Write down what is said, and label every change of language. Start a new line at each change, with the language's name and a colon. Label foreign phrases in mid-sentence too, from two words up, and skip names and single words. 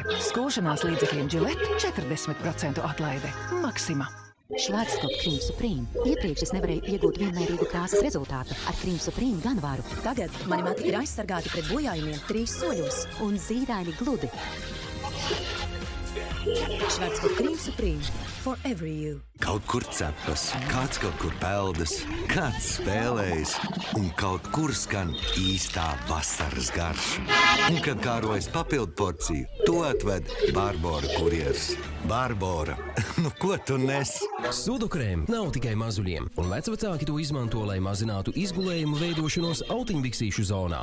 Latvian: Skūšanās līdzekļiem Gillette 40% atlaide. Maxima. Schwarzkopf Cream Supreme. Iepriekš es nevarēju iegūt vienmērīgu krāsas rezultātu. Ar Cream Supreme gan varu. Tagad mani mati ir aizsargāti pret bojājumiem 3 soļos. Un zīdaini gludi. Schwarzkopf Cream Supreme.
English: For every you.
Latvian: Kaut kur cepas, kāds kaut kur peldas, kāds spēlējas, un kaut kur skan īstā vasaras garša. Un, kad kārojas papildu porciju, to atved Barbora kurjers. Barbora, nu ko tu nes? Sudokrēm nav tikai mazuļiem, un vecvecāki to izmanto, lai mazinātu izgulējumu veidošanos autiņbiksīšu zonā.